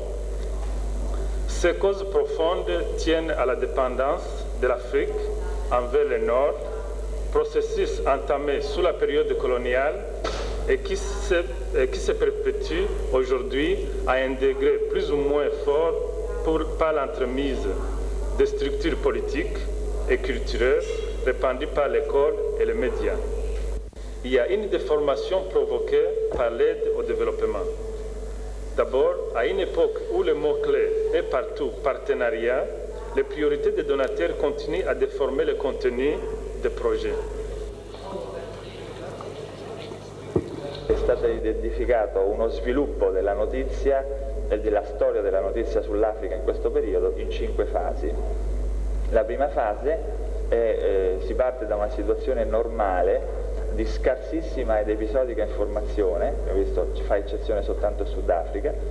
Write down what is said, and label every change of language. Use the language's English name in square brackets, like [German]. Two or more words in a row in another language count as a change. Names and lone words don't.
[French] Ces causes profondes tiennent à la dépendance de l'Afrique envers le Nord, processus entamé sous la période coloniale et qui se perpétue aujourd'hui à un degré plus ou moins fort par l'entremise des structures politiques et culturelles répandues par l'école et les médias. Il y a une déformation provoquée par l'aide au développement. D'abord, à une époque où le mot-clé est partout partenariat, les priorités des donateurs continuent à déformer le contenu des projets. [Italian] È stato identificato uno sviluppo della notizia e della storia della notizia sull'Africa in questo periodo in 5 fasi. La prima fase si parte da una situazione normale di scarsissima ed episodica informazione, abbiamo visto ci fa eccezione soltanto il Sudafrica,